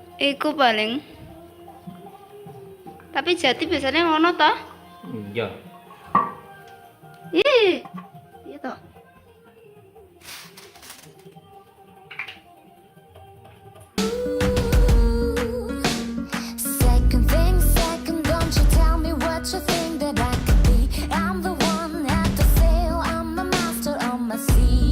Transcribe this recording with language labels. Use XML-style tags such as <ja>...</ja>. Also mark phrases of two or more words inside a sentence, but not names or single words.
<jv>Iku paling. Tapi jati biasanya ngono toh? Iya. Ih. Iya toh.</jv> <en>Second thing, second, don't you tell me what you think that I could be. I'm the one at the sail, I'm the master of my sea.</en>